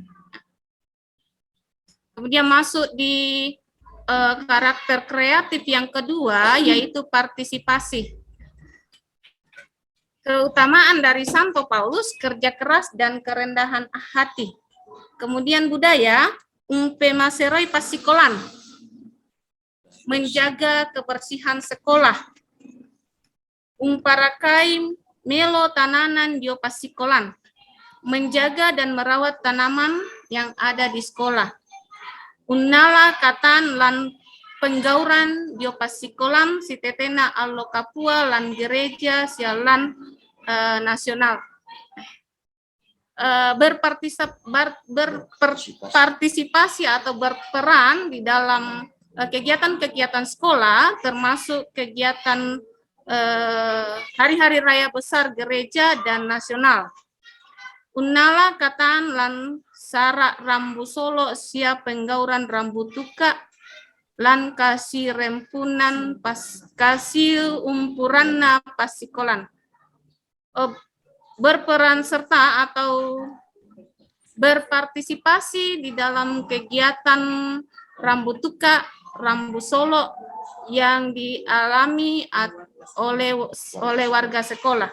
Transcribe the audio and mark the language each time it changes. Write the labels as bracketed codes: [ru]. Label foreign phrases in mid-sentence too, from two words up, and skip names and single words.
[id] Kemudian masuk di karakter kreatif yang kedua, yaitu partisipasi. Keutamaan dari Santo Paulus, kerja keras dan kerendahan hati. Kemudian budaya, [sda] umpe maseroi pasikolan, [id] menjaga kebersihan sekolah. [sda] Umparakai melo tananan dio pasikolan, [id] menjaga dan merawat tanaman yang ada di sekolah. [sda] Unnala katan lan penggauran dio pasikolan si tetena allo kapua lan gereja sialan nasional. [id] Berpartisipasi atau berperan di dalam kegiatan-kegiatan sekolah, termasuk kegiatan hari-hari raya besar gereja dan nasional. [sda] Unnala katan lan sara rambu solo sia penggauran rambu tuka lan kasih rempunan kasih umpuranna pasikolan. [id] Berperan serta atau berpartisipasi di dalam kegiatan rambu tuka, rambu solo yang dialami oleh warga sekolah.